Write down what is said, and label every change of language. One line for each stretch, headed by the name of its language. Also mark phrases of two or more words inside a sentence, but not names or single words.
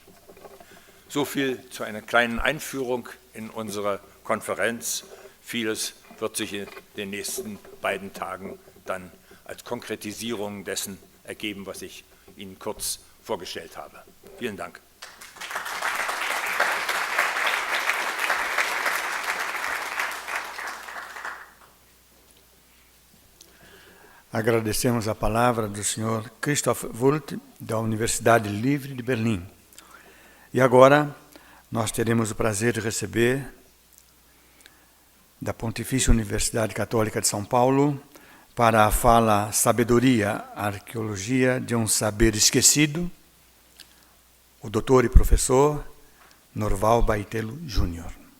German: So viel zu einer kleinen Einführung in unsere Konferenz. Vieles wird sich in den nächsten beiden Tagen dann als Konkretisierung dessen ergeben, was ich Ihnen kurz vorgestellt habe. Vielen Dank.
Portuguese: Agradecemos a palavra do Sr. Christoph Wuldt, da Universidade Livre de Berlim. E agora nós teremos o prazer de receber da Pontifícia Universidade Católica de São Paulo para a fala Sabedoria, Arqueologia de um Saber Esquecido, o doutor e professor Norval Baitelo Júnior.